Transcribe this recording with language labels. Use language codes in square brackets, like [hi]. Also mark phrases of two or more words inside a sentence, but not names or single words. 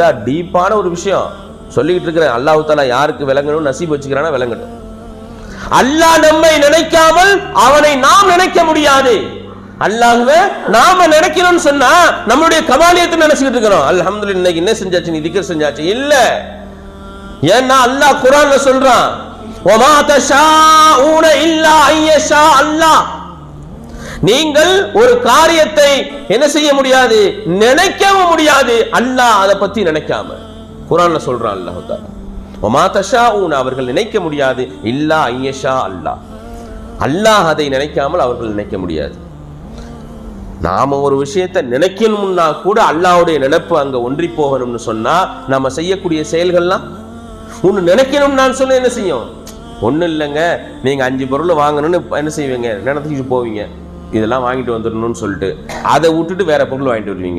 [ta] டீப்பான ஒரு விஷயம் சொல்லிக்கிட்டு இருக்கிறேன். அல்லாஹ் தஆலா யாருக்கு விளங்கணும் நசீப் வச்சுக்கிறானா விளங்கட்டும். அல்லாஹ் நம்மை நினைக்காமல் அவனை நாம் நினைக்க முடியாது. அல்லாஹ்வை நாம நினைக்கிறோம்னு சொன்னா நம்மளுடைய கமாலியத்தை நினைச்சிட்டு இருக்கிறோம். அல்ஹம்துலில்லாஹ் இன்னைக்கு என்ன செஞ்சாச்சு, நீ திக்ர் செஞ்சாச்சு இல்ல. ஏன்னா அல்லாஹ் குர்ஆன்ல சொல்றான், [ar] وَمَا تَشَاءُونَ إِلَّا أَن يَشَاءَ اللَّهُ. [ta] நீங்கள் ஒரு காரியத்தை என்ன செய்ய முடியாது, நினைக்கவும் முடியாது அல்லாஹ் அதை பத்தி நினைக்காம. குர்ஆன்ல சொல்றான் அல்லாஹ் தஆலா, [ar] وَمَا تَشَاءُونَ [ta] அவர்கள் நினைக்க முடியாது, [ar] இல்லா أن يشاء الله, [ta] அல்லாஹ் அதை நினைக்காமல் அவர்கள் நினைக்க முடியாது. நாம ஒரு விஷயத்தை நினைக்கணும்னா கூட அல்லாஹ்வுடைய நினைப்பு அங்க ஒன்றி போகணும்னு சொன்னா நம்ம செய்யக்கூடிய செயல்கள்லாம் ஒன்னு நினைக்கணும். நான் சொல்ல என்ன செய்யும்? ஒன்றும் இல்லைங்க, நீங்கள் 5 பொருள் வாங்கணும்னு என்ன செய்வீங்க, நினைச்சிட்டு போவீங்க, இதெல்லாம் வாங்கிட்டு வந்துடணும்னு சொல்லிட்டு அதை விட்டுட்டு வேற பொருள் வாங்கிட்டு வருவீங்க.